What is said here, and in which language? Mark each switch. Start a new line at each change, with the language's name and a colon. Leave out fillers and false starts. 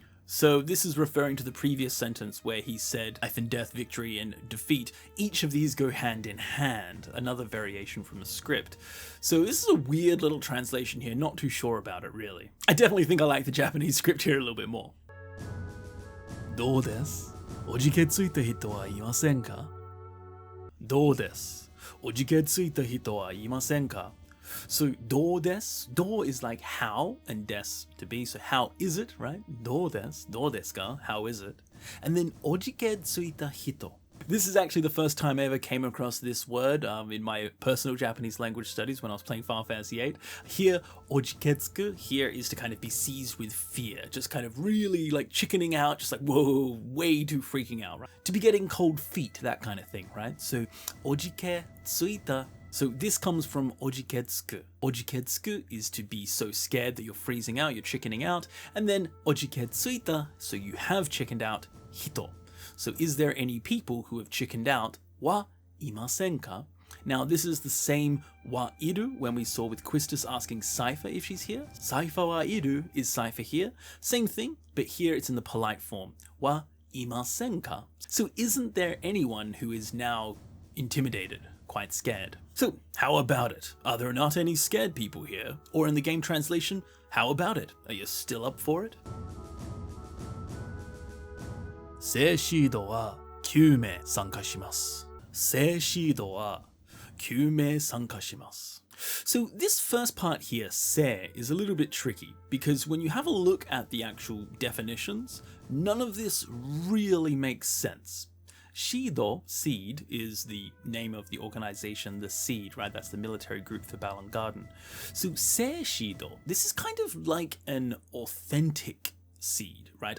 English: So this is referring to the previous sentence where he said life and death, victory and defeat. Each of these go hand in hand, another variation from the script. So this is a weird little translation here, not too sure about it really. I definitely think I like the Japanese script here a little bit more.
Japanese: どうです? おじけついた人はいませんか?どうです? おじけついた人はいませんか? So, どうです?
English: Do is like how, and des to be. So, how is it, right?
Japanese: どうです?どうですか?
English: How is it? And then,
Japanese: おじけついた人.
English: This is actually the first time I ever came across this word in my personal Japanese language studies when I was playing Final Fantasy VIII. Here, ojiketsuku, here is to kind of be seized with fear. Just kind of really like chickening out, just like, whoa, way too freaking out, right? To be getting cold feet, that kind of thing, right? So,
Japanese: ojike tsuita.
English: So this comes from ojiketsuku. Ojiketsuku is to be so scared that you're freezing out, you're chickening out. And then ojiketsuita, so you have chickened out, hito. So is there any people who have chickened out?
Japanese: Wa imasen ka?
English: Now this is the same
Japanese: wa iru
English: when we saw with Quistis asking Cypher if she's here. Cypher
Japanese: wa iru
English: is Cypher here. Same thing, but here it's in the polite form.
Japanese: Wa imasen ka?
English: So isn't there anyone who is now intimidated, quite scared? So how about it? Are there not any scared people here? Or in the game translation, how about it? Are you still up for it?
Japanese: 正シードは9名参加します。正シードは9名参加します。
English: So this first part here, se, is a little bit tricky because when you have a look at the actual definitions, none of this really makes sense. Shido, seed, is the name of the organization, the seed, right? That's the military group for Balamb Garden. So se shido, this is kind of like an authentic seed, right?